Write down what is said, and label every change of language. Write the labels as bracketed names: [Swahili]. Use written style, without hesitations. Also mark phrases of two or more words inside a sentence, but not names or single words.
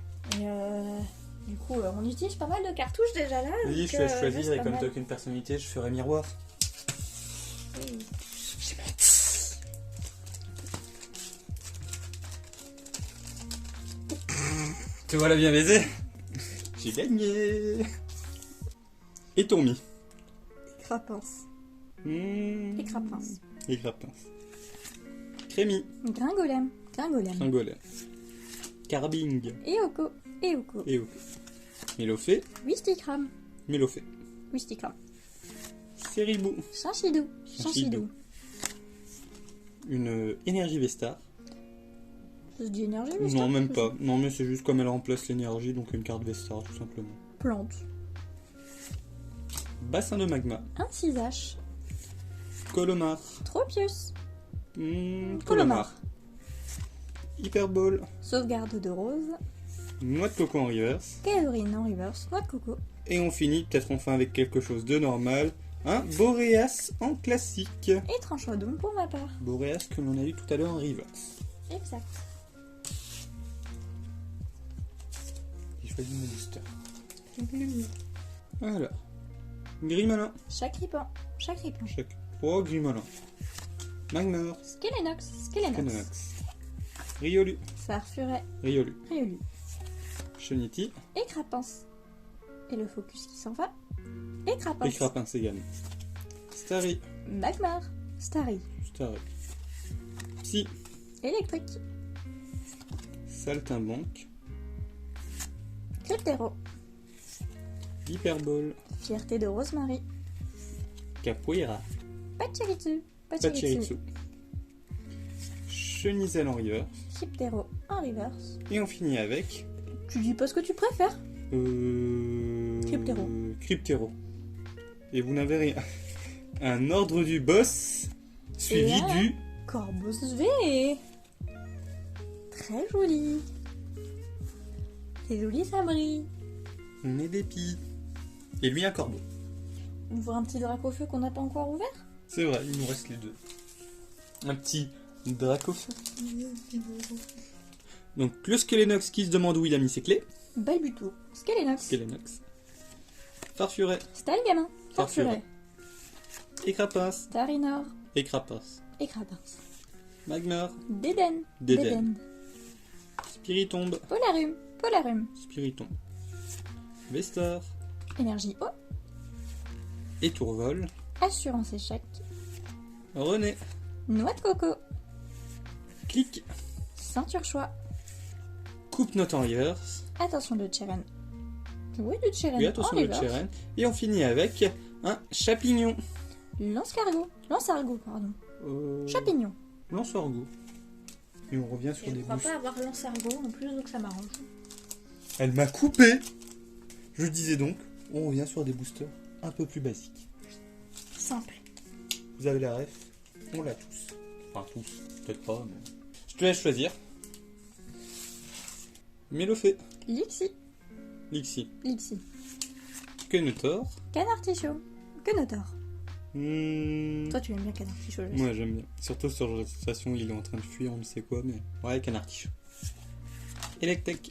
[French] Et du coup, on utilise pas mal de cartouches déjà là. Oui, donc, je vais choisir c'est et pas comme mal. t'as aucune personnalité, je ferai miroir. Oui. J'ai menti. Te voilà bien baisé. J'ai gagné. Et Tourmi. Crapince. Et Crapins. Et Crapins. Crémy. Gringolem. Tringolin. Carbing. Eoko. Et Mélofée. Wistikram. Mélofée. Wistikram. Céribou. Chanchidou. Chanchidou. Une énergie Vestar. C'est du énergie, Non, même pas. Non, mais c'est juste comme elle remplace l'énergie, donc une carte Vestar, tout simplement. Plante. Bassin de magma. Un cisache. Colomar. Tropius. Colomar. Hyperball. Sauvegarde de rose. Noix de coco en reverse. Kaedorine en reverse. Noix de coco. Et on finit peut-être enfin avec quelque chose de normal. Un Boreas en classique. Et Tranchodoum pour ma part. Boreas que l'on a eu tout à l'heure en reverse. Exact. J'ai choisi mon booster. Voilà. Grimalin. Chaque ripant. Chaque ripant. Oh, Grimalin. Magmar. Skelenox. Skelenox. Canonax. Riolu. Farfuret. Riolu. Riolu. Cheniti. Et Crapince. Et le focus qui s'en va. Et Et Crapince. Crapins également. Starry. Magmar. Starry. Starry. Psy. Électrique. Saltimbanque. Cryptero. Hyperball. Fierté de Rosemary. Capoeira. Pachirisu. Pachirisu. Chenisel en reverse. Cryptero en reverse. Et on finit avec... Tu dis pas ce que tu préfères. Cryptero. Cryptero. Et vous n'avez rien. Un ordre du boss suivi Et là, du... Corvus V. Très joli. C'est joli, ça brille. On est des pis. Et lui un corbeau. On voit un petit Dracofeu qu'on n'a pas encore ouvert. C'est vrai, il nous reste les deux. Un petit Dracofeu. Donc le Skelenox qui se demande où il a mis ses clés. Balbuto. Skelenox. Skelenox. Farfuret. Stalgamin. Farfuret. Farfuret. Et Crapins. Starinor. Et Crapins. Et Crapince. Magmar. Déden. Déden. Spiritombe. Polarum. Polarum. Spiritombe. Vestar. Énergie eau. Et Tourvol. Assurance échec. René. Noix de coco. Clic. Ceinture choix. Coupe note en reverse. Attention de Cheren. Oui, de Cheren. Oui, attention en de reverse. Cheren. Et on finit avec un Chapignon. Lance-cargo. Lance-argot, pardon. Chapignon. Lance-orgo. Et on revient sur Je des crois boosts. pas avoir lance-argot en plus, donc ça m'arrange. Elle m'a coupé. Je disais donc, on revient sur des boosters un peu plus basiques. Simple. Vous avez la ref. On l'a tous. Enfin tous, peut-être pas, mais... Je te laisse choisir. Mélofée. Lixi. Lixi. Lixi. Kenotor. Canartichaud. Quenotor. Toi, tu aimes bien Canartichaud, je sais. Moi j'aime bien. Surtout sur la station, il est en train de fuir, on ne sait quoi, mais... Ouais, Canartichaud. Electek.